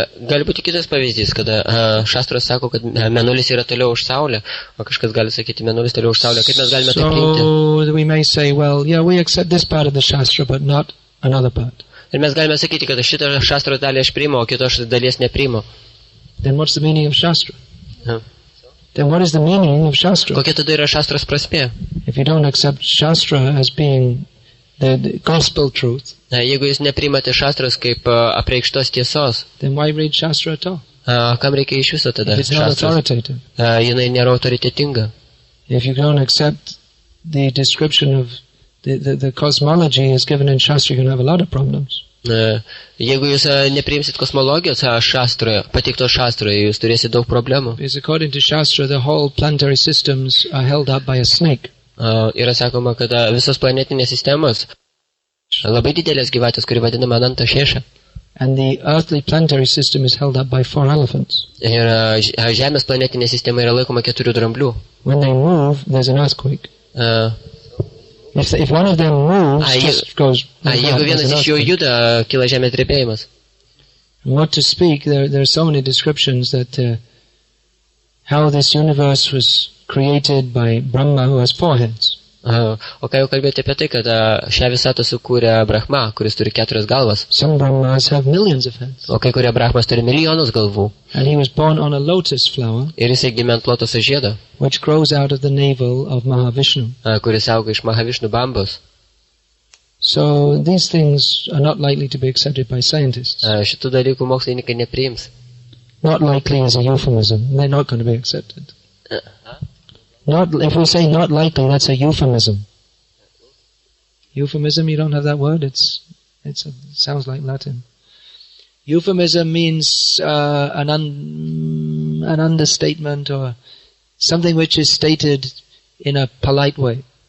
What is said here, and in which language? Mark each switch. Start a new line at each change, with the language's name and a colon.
Lithuanian: Gali būti kitas pavyzdys, kada Šastras sako, kad mėnulis yra toliau už Saulę, o kažkas gali sakyti, mėnulis toliau už Saulę. Kaip mes galime tai priimti?
English: So we may say, well, yeah, we accept this part of the Shastra, but not another part.
Lithuanian: Ir mes galime sakyti, kad šitą Šastros dalį aš priimu, o kitos dalies nepriimu.
English: Then what's the meaning of Shastra? Then what is the meaning of Shastra?
Lithuanian: Kokia tada yra Šastros prasmė?
English: If you don't accept Shastra as being the gospel truth,
Lithuanian: Jeigu jūs nepriimate Šastros kaip apreikštos tiesos,
English: then why read Shastra at all?
Lithuanian: Kam reikia iš viso tada
English: If it's not
Lithuanian: Šastros?
English: authoritative.
Lithuanian: Jinai nėra autoritetinga.
English: If you don't accept the description of the cosmology is given in Shastra, you're going to have a lot of problems.
Lithuanian: Jeigu jūs nepriimsit kosmologijos Šastroje, pateiktos Šastroje, jūs turėsite daug problemų.
English: Because according to Shastra, the whole planetary systems are held up by a snake.
Lithuanian: Yra sakoma, kad visos planetinės sistemos labai didelės gyvatės, kuri vadinama Ananta Šeša.
English: And the earthly planetary system is held up by 4 elephants.
Lithuanian: Ir Žemės planetinė sistema yra laikoma 4 dramblių.
English: When they move, there's an earthquake. If one of them moves, just goes.
Lithuanian: Jeigu vienas iš jų juda, kyla žemės drebėjimas.
English: What to speak? There are so many descriptions that how this universe was created by Brahma, who has 4 heads.
Lithuanian: O ką jau kalbėti apie tai, kad šią visatą sukūrė Brahma, kuris turi 4 galvas.
English: Some Brahmas have millions of heads.
Lithuanian: O kai kurie Brahmas turi milijonus galvų.
English: And he was born on a lotus flower.
Lithuanian: Ir jisai gimė ant lotoso žiedo,
English: which grows out of the navel of Mahavishnu.
Lithuanian: Kuris auga iš Mahavišnu bambos.
English: So these things are not likely to be accepted by scientists.
Lithuanian: Šitų dalykų mokslininkai nepriims.
English: Not likely is a euphemism. They're not going to be accepted. If we say not likely, that's a euphemism. Euphemism, you don't have that word? It sounds like Latin. Euphemism means an understatement or something which is stated in a polite way.